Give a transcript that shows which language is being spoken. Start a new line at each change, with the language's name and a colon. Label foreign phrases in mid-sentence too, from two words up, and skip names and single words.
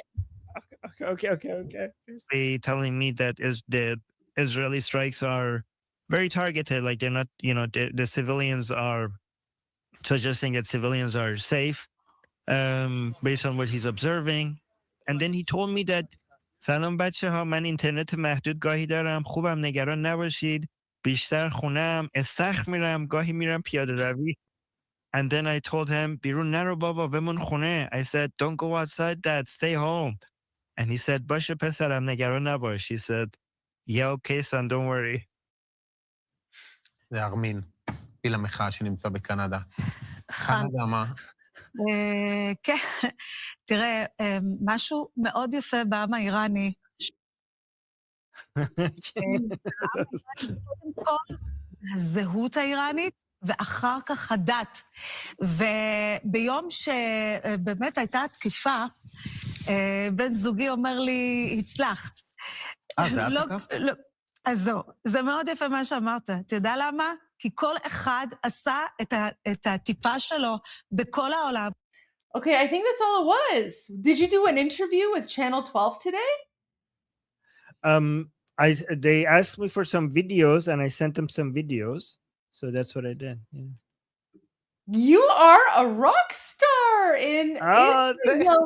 English: Okay. They telling me that the Israeli strikes are very targeted. Like they're not, the civilians are suggesting that civilians are safe based on what he's observing. And then he told me that
Persian: سلام بچه ها من اینترنت محدود گاهی دارم خوبم نگران نباشید بیشتر خونم استخر میرم گاهی میرم پیاده روی.
English: And then I told him
Persian: بیرون نرو بابا بمون خونه.
English: I said don't go outside dad, stay home. And he said
Persian: باشه پسرم نگران نباش.
English: He said yeah okay son, don't worry.
Hebrew: זה ארמין, פיל המחאה שנמצא בקנדה. קנדה מה? כן, תראה, משהו מאוד יפה בעם האיראני. קודם כל, הזהות האיראנית, ואחר כך הדת. וביום שבאמת הייתה התקיפה, בן זוגי אומר לי, הצלחת. זה את תקפת? אז זהו, זה מאוד יפה מה שאמרת. אתה יודע למה? כי כל אחד עשה את הטיפה שלו בכל העולם.
English: Okay, I think that's all it was. Did you do an interview with Channel 12 today? They asked me for some videos and I sent them some videos. So that's what I did. Yeah. You are a rock star in Israel.